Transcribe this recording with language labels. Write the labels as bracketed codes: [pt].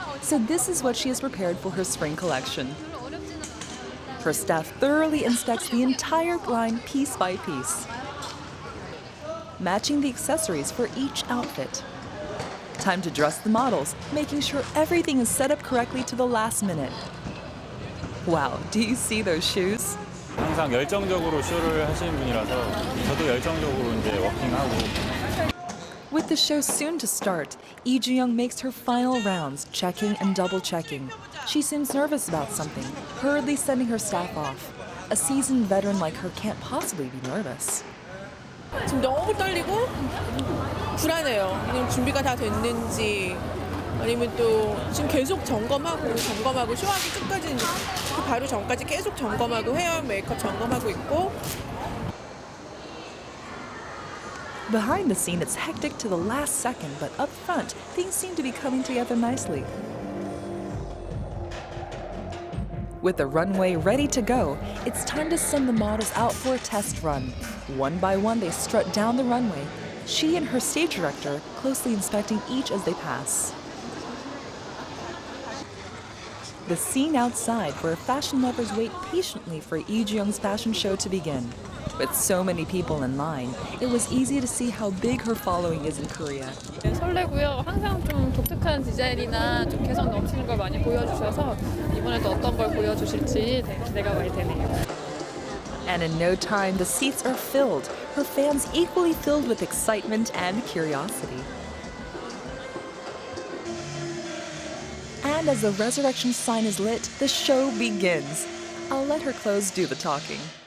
[en] So this is what she has prepared for her spring collection. Her staff thoroughly inspects the entire line piece by piece, matching the accessories for each outfit. Time to dress the models, making sure everything is set up correctly to the last minute. Wow, do you see those shoes? [ko] 항상 열정적으로 쇼를 하시는 분이라서 저도 열정적으로 이제 워킹하고. [en] With the show soon to start, Lee Ju-young makes her final rounds, checking and double-checking. She seems nervous about something, hurriedly sending her staff off. A seasoned veteran like her can't possibly be nervous. [ko] 지금 너무 떨리고 불안해요. 지금 준비가 다 됐는지 아니면 또 지금 계속 점검하고 쇼하기 전까지 그 바로 전까지 계속 점검하고 헤어 메이크업 점검하고 있고. [en] Behind the scene, it's hectic to the last second, but up front, things seem to be coming together nicely. With the runway ready to go, it's time to send the models out for a test run. One by one, they strut down the runway, she and her stage director closely inspecting each as they pass. The scene outside, where fashion lovers wait patiently for Lee Ju-young's fashion show to begin. With so many people in line, it was easy to see how big her following is in Korea. [ko] 네, 설레고요. 항상 좀 독특한 디자인이나 좀 개성 넘치는 걸 많이 보여주셔서 이번에도 어떤 걸 보여주실지 기대가 많이 되네요. [en] And in no time, the seats are filled, her fans equally filled with excitement and curiosity. And as the resurrection sign is lit, the show begins. I'll let her clothes do the talking.